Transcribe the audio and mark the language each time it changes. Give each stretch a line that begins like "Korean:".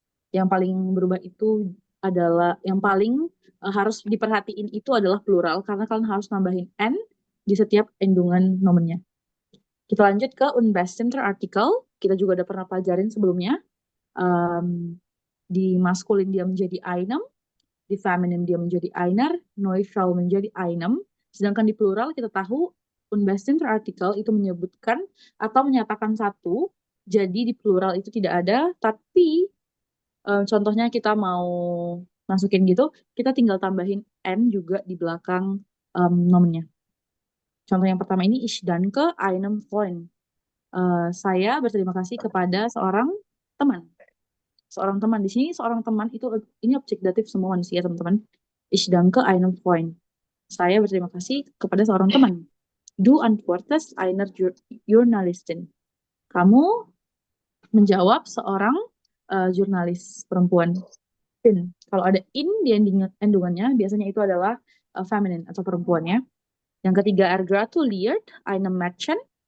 Indonesian: Yang paling berubah itu adalah, yang paling harus diperhatiin itu adalah plural. Karena kalian harus nambahin n di setiap endungan nomennya. Kita lanjut ke unbestimmter artikel. Kita juga udah pernah pelajarin sebelumnya. Di maskulin dia menjadi einem, di feminin dia menjadi einer, neutral menjadi einem. Sedangkan di plural kita tahu unbestimmter artikel itu menyebutkan atau menyatakan satu, jadi di plural itu tidak ada, tapi contohnya kita mau masukin gitu, kita tinggal tambahin n juga di belakang nomennya. Contoh yang pertama ini,
German: ich danke einem Freund.
Indonesian: Saya berterima kasih kepada seorang teman. Seorang teman di sini, seorang teman itu ini objek datif semua manusia, teman-teman.
German: Ich danke einem Freund.
Indonesian: Saya berterima kasih kepada seorang teman.
German: Du antwortest einer Journalistin.
Indonesian: Kamu menjawab seorang jurnalis perempuan. In. Kalau ada in di endungannya, biasanya itu adalah feminine atau perempuannya. Yang ketiga,
German: gratuliert einem Mädchen.